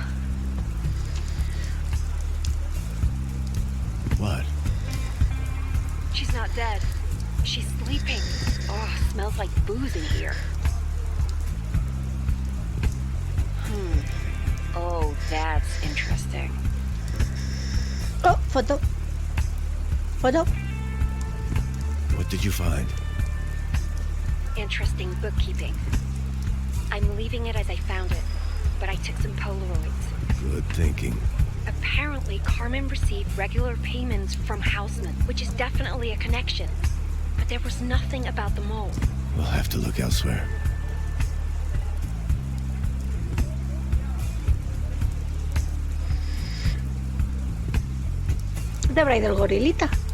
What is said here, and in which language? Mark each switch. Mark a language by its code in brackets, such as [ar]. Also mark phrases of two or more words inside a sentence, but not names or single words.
[en] What? She's not dead. She's sleeping. Oh, smells like booze in here. Oh, that's interesting. Oh, foto. Foto. What did you find? Interesting bookkeeping. I'm leaving it as I found it, but I took some Polaroids. Good thinking. Apparently, Carmen received regular payments from Houseman, which is definitely a connection. But there was nothing about the mole. We'll have to look elsewhere. [es] De habrá ido el gorilita.